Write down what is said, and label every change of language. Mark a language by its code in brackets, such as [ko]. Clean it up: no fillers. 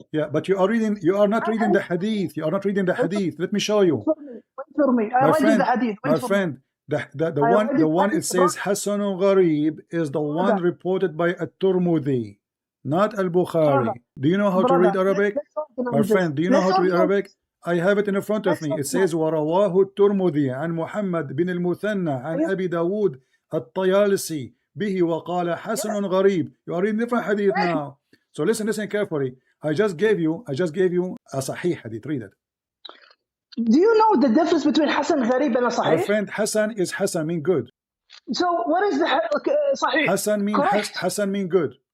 [en] Yeah, but you are not reading the hadith. You are not reading the hadith. Let me show you. Wait for me. I read the hadith. My friend, The one it says Hasanun Gharib is the one reported by At-Tirmidhi, not Al-Bukhari. Do you know how to read Arabic? My friend, do you know how to read Arabic? I have it in front of me. It says [ar] ورواه الترمذي عن محمد بن المثنى عن أبي داود الطيالسي به وقال حسن غريب. [en] You are reading different hadith now. So listen carefully. I just gave you a Sahih hadith. Read it. Do you know the difference between Hasan Gharib and a Sahih? My friend, Hasan mean good. So what is the Sahih? Hasan mean good.